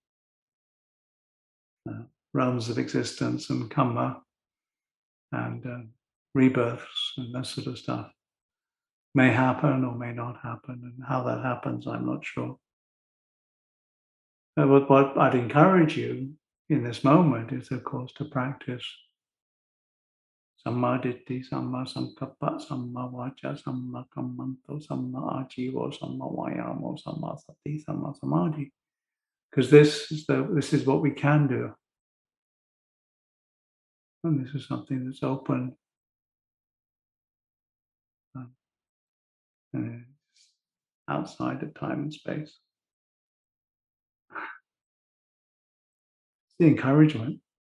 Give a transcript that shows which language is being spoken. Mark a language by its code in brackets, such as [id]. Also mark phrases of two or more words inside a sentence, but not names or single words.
[en] realms of existence and karma and rebirths and that sort of stuff may happen or may not happen, and how that happens, I'm not sure. But what I'd encourage you in this moment is, of course, to practice [pi] Samma Ditti, Samma Sankappa, Samma Vacha, Samma Kammanto, Samma Ajivo, Samma Vayamo, Samma Sati, Samma Samadhi. [en] Because this is what we can do. And this is something that's open. And it's outside of time and space. It's the encouragement.